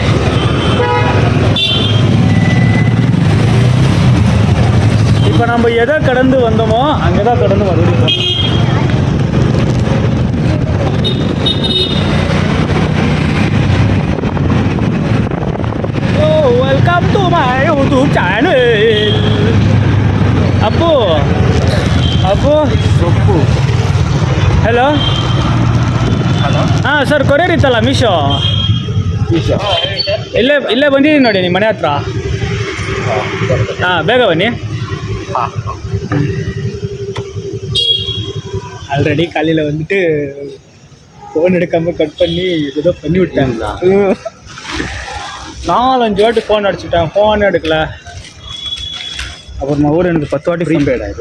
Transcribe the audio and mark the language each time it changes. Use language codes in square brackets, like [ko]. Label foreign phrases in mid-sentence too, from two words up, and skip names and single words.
[ta] இப்போ நம்ம எதை கடந்து வந்தோமோ அங்கே தான் கடந்து மறுபடியும். [en] Welcome to my YouTube channel. [kn] ಅಪ್ಪು ಸೊಪ್ಪು. ಹಲೋ ಹಾಂ ಸರ್, ಕೊರಿಯರ್ ಇತ್ತಲ್ಲ ಮೀಶೋ. ಇಲ್ಲೇ ಬಂದಿದ್ದೀನಿ ನೋಡಿ, ನಿಮ್ಮ ಮನೆ ಹತ್ರ. ಹಾಂ, ಬೇಗ ಬನ್ನಿ. [ta] ஆல்ரெடி காலையில் வந்துட்டு ஃபோன் எடுக்காமல் கட் பண்ணி ஏதோ பண்ணி விட்டாங்க. 4-5 வாட்டி ஃபோன் அடிச்சுட்டேன், ஃபோன் எடுக்கல. அப்புறம் ஊர் எனக்கு 10 வாட்டி ப்ரீபெய்ட் ஆகுது.